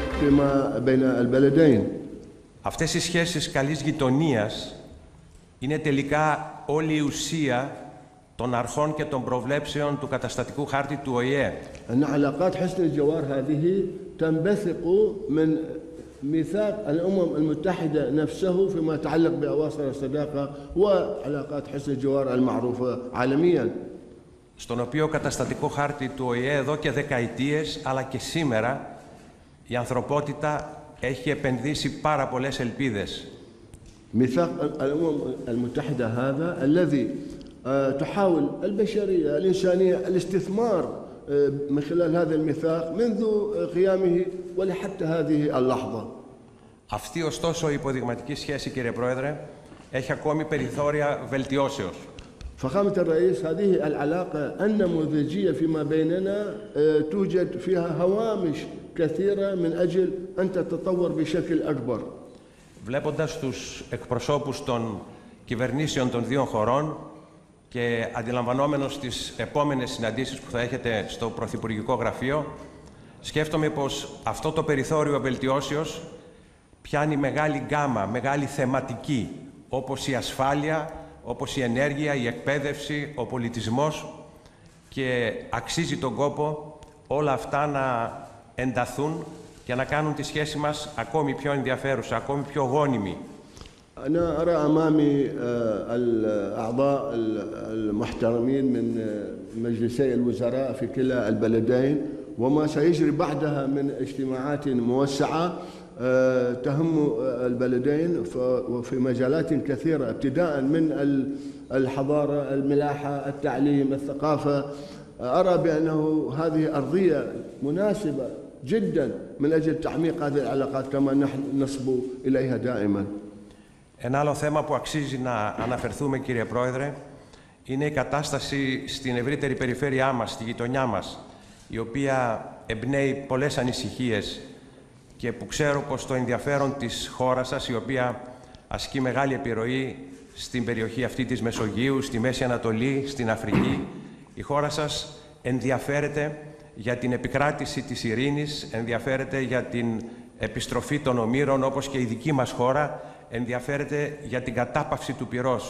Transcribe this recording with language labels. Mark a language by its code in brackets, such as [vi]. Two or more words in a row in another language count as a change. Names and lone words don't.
[ar] فيما بين البلدين. [el] Αυτές οι σχέσεις καλής γειτονίας είναι τελικά όλη η ουσία των αρχών και των προβλέψεων του καταστατικού χάρτη του ΟΗΕ. [ar] أن علاقات حسن الجوار هذه تنبثق من ميثاق الأمم المتحدة نفسه فيما يتعلق بأواصر الصداقة وعلاقات حسن الجوار المعروفة عالمياً. [el] Στον οποίο καταστατικό χάρτη του ΟΗΕ εδώ και δεκαετίες, αλλά και σήμερα, η ανθρωπότητα έχει επενδύσει πάρα πολλές ελπίδες. [ar] ميثاق الأمم المتحدة هذا الذي تحاول البشرية الإنسانية الاستثمار من خلال هذا الميثاق منذ قيامه ولحتى هذه اللحظة. [el] Αυτή ωστόσο η υποδειγματική σχέση, κύριε Πρόεδρε, έχει ακόμη περιθώρια βελτιώσεως. [ar] فخامة الرئيس هذه العلاقة النموذجية فيما بيننا توجد فيها هوامش كثيرة من أجل أن تتطور بشكل أكبر. [el] Βλέποντας τους εκπροσώπους των κυβερνήσεων των δύο χωρών και αντιλαμβανόμενος τις επόμενες συναντήσεις που θα έχετε στο Πρωθυπουργικό Γραφείο, σκέφτομαι πως αυτό το περιθώριο βελτιώσεως πιάνει μεγάλη γκάμα, μεγάλη θεματική, όπως η ασφάλεια, όπως η ενέργεια, η εκπαίδευση, ο πολιτισμός, και αξίζει τον κόπο όλα αυτά να ενταθούν και να κάνουν τη σχέση μας ακόμη πιο ενδιαφέρουσα, ακόμη πιο γόνιμη. [ar] أنا أرى أمامي الأعضاء المحترمين من مجلسي الوزراء في كلا البلدين وما سيجري بعدها من اجتماعات موسعة تهم البلدين وفي مجالات كثيرة ابتداء من الحضارة، الملاحة، التعليم، الثقافة. أرى بأنه هذه أرضية مناسبة جدا من أجل تعميق هذه العلاقات كما نحن نصبو إليها دائما. [el] Ένα άλλο θέμα που αξίζει να αναφερθούμε, κύριε Πρόεδρε, είναι η κατάσταση στην ευρύτερη περιφέρειά μας, στη γειτονιά μας, η οποία εμπνέει πολλές ανησυχίες και που ξέρω πως το ενδιαφέρον της χώρας σας, η οποία ασκεί μεγάλη επιρροή στην περιοχή αυτή της Μεσογείου, στη Μέση Ανατολή, στην Αφρική, η χώρα σας ενδιαφέρεται για την επικράτηση της ειρήνης, ενδιαφέρεται για την επιστροφή των ομήρων, όπως και η δική μας χώρα ενδιαφέρεται για την κατάπαυση του πυρός.